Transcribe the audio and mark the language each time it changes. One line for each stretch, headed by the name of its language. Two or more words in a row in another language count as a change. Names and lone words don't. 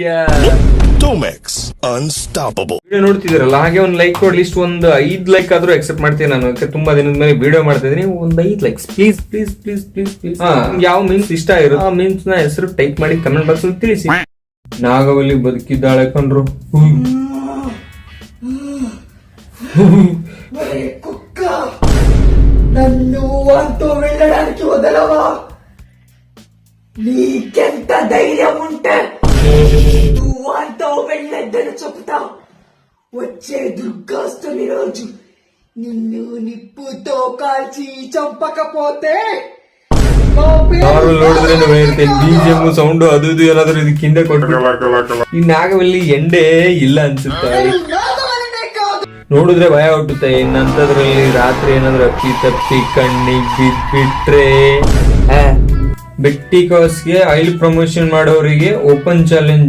Kannada: ಟೋಮೆಕ್ಸ್ ಅನ್ಸ್ಟಾಪಬಲ್. ವಿಡಿಯೋ ನೋಡ್ತಿದ್ದೀರಲ್ಲ, ಹಾಗೆ ಒಂದ್ ಲೈಕ್ ಕೊಡ್ಲಿ. ಇಷ್ಟು ಒಂದು 5 ಲೈಕ್ ಆದ್ರೂ ಎಕ್ಸೆಪ್ಟ್ ಮಾಡ್ತೀನಿ ನಾನು. ತುಂಬಾ ದಿನದ ಮೇಲೆ ವಿಡಿಯೋ ಮಾಡ್ತಾ ಇದೀನಿ. ಒಂದ್ 5
English: likes please please please please please.
Kannada: ಯಾವ ಮೀನ್ಸ್ ಇಷ್ಟ ಇರೋ ಆ ಮೀನ್ಸ್ ನ ಹೆಸರು ಟೈಪ್ ಮಾಡಿ
English: comment box
Kannada: ಅಲ್ಲಿ ತಿಳಿಸಿ. ನಾಗವಲ್ಲಿ ಬದುಕಿದ್ದಾಳೆ ಕಣ್ರು.
Telugu: కుక్క నన్ను అంటూ వెళ్ళడానికి వదలవా? నీకెంత ధైర్యం ఉంటే నువ్వు అంటూ వెళ్ళొద్దని చెప్తా. వచ్చే దుర్గాష్టమి రోజు నిన్ను నిప్పుతో కాల్చి చంపకపోతే
Kannada: ನೋಡಿದ್ರೆ
English: BGM sound
Kannada: ಅದು ಇದು ಏನಾದ್ರು ಇದಕ್ಕಿಂತ ಕೊಟ್ಟು. ಈ ನಾಗವಲ್ಲಿ ಎಂಡೆ ಇಲ್ಲ ಅನ್ಸುತ್ತೆ. ನೋಡಿದ್ರೆ ಭಯ ಹುಟ್ಟುತ್ತೆ. ಇನ್ನಂತದ್ರಲ್ಲಿ ರಾತ್ರಿ ಏನಾದ್ರು ಅಪ್ಪಿ ತಪ್ಪಿ ಕಣ್ಣಿಗೆ ಬಿಟ್ಬಿಟ್ರೆ ಬೆಟ್ಟಿಕಾಸ್ಗೆ
English: oil promotion
Kannada: ಮಾಡೋರಿಗೆ
English: open challenge.